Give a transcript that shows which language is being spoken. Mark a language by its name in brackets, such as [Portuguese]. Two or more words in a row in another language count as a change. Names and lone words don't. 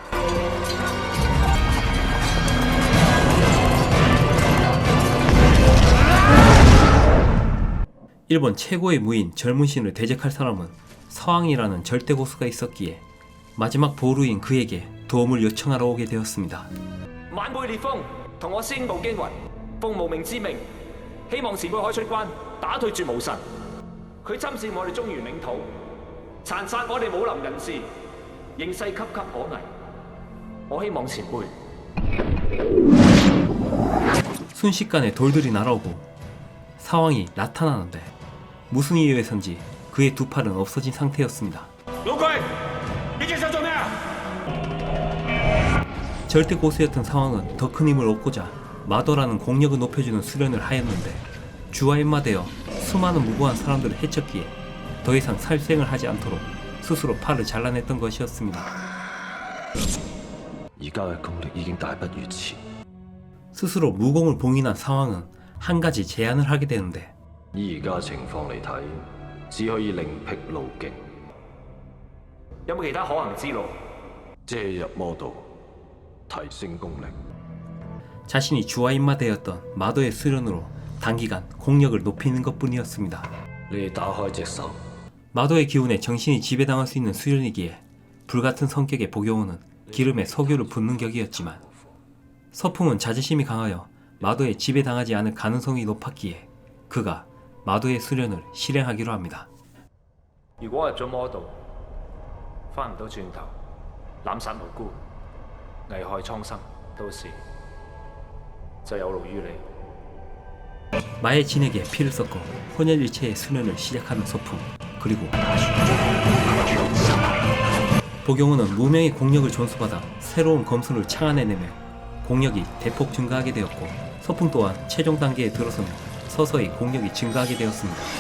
[Korean] 일본 최고의 무인 젊은 신을 대적할 사람은 서왕이라는 절대 고수가 있었기에 마지막 보루인 그에게 도움을 요청하러 오게 되었습니다. [Cantonese] 晚輩烈風同我宣佈驚魂，奉無名之命，希望前輩可以出關，打退絕無神。佢侵佔我哋中原領土，殘殺我哋武林人士，形勢岌岌可危。我希望前輩 [Korean] 순식간에 돌들이 날아오고 사왕이 나타나는데 무슨 이유에선지 그의 두 팔은 없어진 상태였습니다. 절대 고수였던 상황은 더 큰 힘을 얻고자 마도라는 공력을 높여주는 수련을 하였는데 주와 입마되어 수많은 무고한 사람들을 해쳤기에 더 이상 살생을 하지 않도록 스스로 팔을 잘라냈던 것이었습니다. [Cantonese] 而家嘅功力已經大不如前， [Korean] 스스로 무공을 봉인한 상황은 한 가지 제안을 하게 되는데 [Cantonese] 以而家情況嚟睇，只可以另辟路徑，有冇其他可行之路？借入魔道，提升功力。 [Korean] 자신이 주화 입마되었던 마도의 수련으로 단기간 공력을 높이는 것뿐이었습니다. [Cantonese] 你哋打開隻手， [Korean] 마도의 기운에 정신이 지배당할 수 있는 수련이기에 불같은 성격의 복용호는 기름에 석유를 붓는 격이었지만 서풍은 자존심이 강하여 마도에 지배당하지 않을 가능성이 높았기에 그가 마도의 수련을 실행하기로 합니다. [Cantonese] 如果入咗魔道，翻唔到轉頭，濫殺無辜，危害蒼生，到時就有勞於你。 [Korean] 마의 진에게 피를 섞어 혼혈일체의 수련을 시작하는 서풍. 그리고 복용호는 무명의 공력을 존수받아 새로운 검술을 창안해내며 공력이 대폭 증가하게 되었고 서풍 또한 최종 단계에 들어서며 서서히 공력이 증가하게 되었습니다.